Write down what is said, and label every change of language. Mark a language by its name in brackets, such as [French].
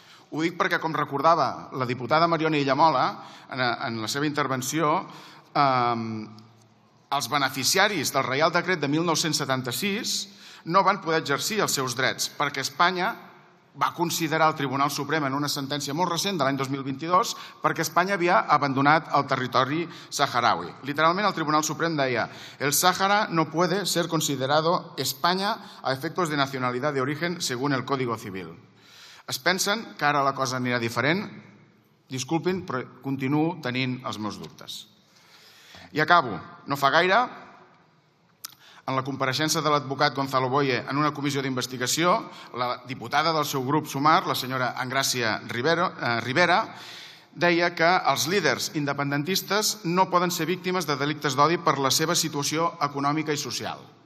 [Catalan] Ho dic perquè, com recordava la diputada Mariona Illamola en la seva intervenció, els beneficiaris del Reial Decret de 1976 no van poder exercir els seus drets perquè Espanya va considerar el Tribunal Suprem en una sentència molt recent de l'any 2022 perquè Espanya havia abandonat el territori saharaui. Literalment el Tribunal Suprem deia: [Spanish] el Sáhara no puede ser considerado España a efectos de nacionalidad de origen según el Código Civil. [Catalan] Es pensen que ara la cosa anirà diferent? Disculpin, però continuo tenint els meus dubtes. I acabo. No fa gaire, en la compareixença de l'advocat Gonzalo Boye en una comissió d'investigació, la diputada del seu grup Sumar, la senyora Engràcia Rivera, deia que els líders independentistes no poden ser víctimes de delictes d'odi per la seva situació econòmica i social.